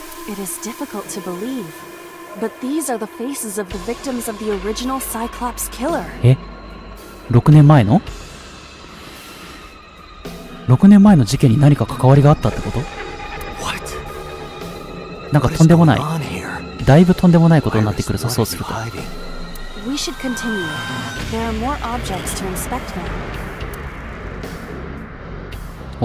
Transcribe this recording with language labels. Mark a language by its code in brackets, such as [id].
[en] It is difficult to believe, but these are the faces of the victims of the original Cyclops killer. [ja] 6年前の ?6 年前の事件に何か関わりがあったってこと？ [en] What? [ja] なんかとんでもない。だいぶとんでもないことになってくるぞ、そうすると。 [en] We should continue. There are more objects to inspect now.